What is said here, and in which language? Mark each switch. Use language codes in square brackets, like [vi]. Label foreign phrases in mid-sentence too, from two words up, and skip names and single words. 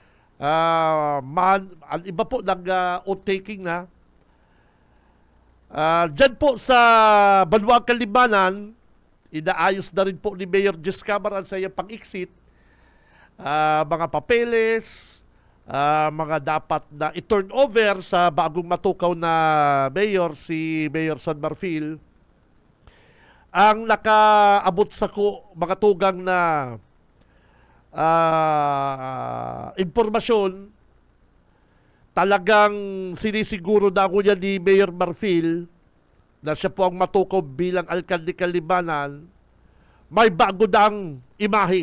[bik] Ang iba po nag-outtaking na. Diyan po sa Banwang Kalibanan, inaayos na rin po ni Mayor Jess Camaran sa iyang pag-exit. Mga papeles, mga dapat na i-turn over sa bagong matukaw na mayor, si Mayor San Marfil. Ang nakaabot sa mga tugang na impormasyon, talagang sinisiguro na ako niya ni Mayor Marfil na siya po ang matukaw bilang alkalde Kalibanan, may bago dang imahe.